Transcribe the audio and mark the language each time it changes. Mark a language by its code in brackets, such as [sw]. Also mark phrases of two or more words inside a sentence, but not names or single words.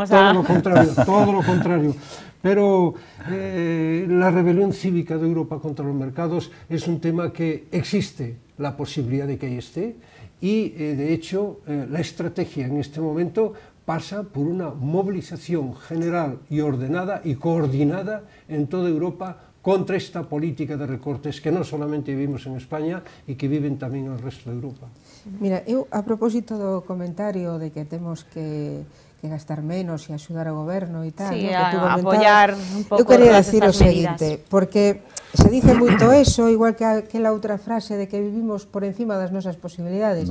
[es] todo lo contrario. Pero la rebelión cívica de Europa contra los mercados es un tema que existe la posibilidad de que ahí esté y, de hecho, la estrategia en este momento pasa por una movilización general y ordenada y coordinada en toda Europa contra esta política de recortes que [gl] non solamente vivimos en España e que viven tamén no resto de Europa. Mira, eu a propósito do comentario de que temos que gastar menos e axudar ao goberno e tal, sí, [es] ¿no? Que tú apoyar un pouco. [gl] Eu quería decir o seguinte, porque se dice moito eso, igual que aquela outra frase de que vivimos por encima das nosas posibilidades.